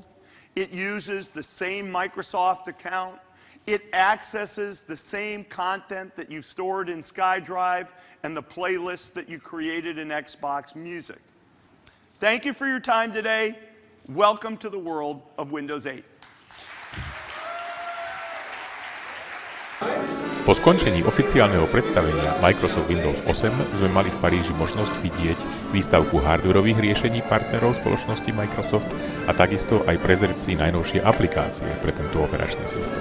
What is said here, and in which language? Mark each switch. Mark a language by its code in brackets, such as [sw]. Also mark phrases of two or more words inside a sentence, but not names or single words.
[en] It uses the same Microsoft account. It accesses the same content that you stored in SkyDrive and the playlists that you created in Xbox Music. Thank you for your time today. Welcome to the world of Windows 8. [sk] Po skončení oficiálneho predstavenia Microsoft Windows 8 sme mali v Paríži možnosť vidieť výstavku hardwarových riešení partnerov spoločnosti Microsoft a takisto aj prezrieť si najnovšie aplikácie pre tento operačný systém.